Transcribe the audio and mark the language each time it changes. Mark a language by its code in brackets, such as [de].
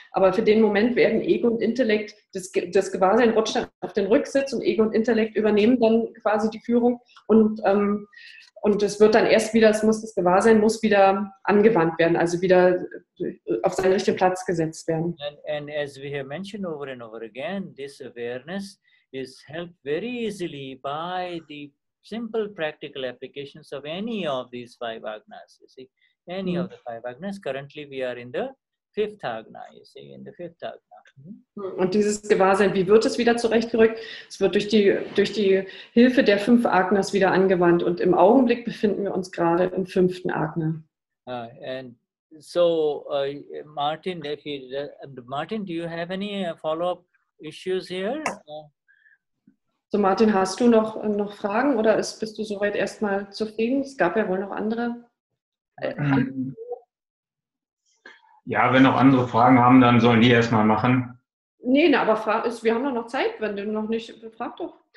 [de] Aber für den Moment werden Ego und Intellekt, das Gewahrsein rutscht dann auf den Rücksitz und Ego und Intellekt übernehmen dann quasi die Führung und es wird dann erst wieder, das Gewahrsein muss wieder angewandt werden, also wieder auf seinen richtigen Platz gesetzt werden. [en] And as we have mentioned over and over again, this awareness is helped very easily by the simple practical applications of any of these 5 agnas. You see, any of the 5 agnas. Currently, we are in the 5th agna. You see, in the 5th agna. [de] Und dieses Gewahrsein, wie wird es wieder zurechtgerückt? Es wird durch die Hilfe der 5 Agnas wieder angewandt. Und im Augenblick befinden wir uns gerade im 5. Agna. [en] And so, Martin, Martin, do you have any follow-up issues here? [de] So, Martin, hast du noch Fragen oder bist du soweit erstmal zufrieden? Es gab ja wohl noch andere. Ja, wenn noch andere Fragen haben, dann sollen die erstmal machen. Nee, aber wir haben doch noch Zeit, wenn du noch nicht, frag doch.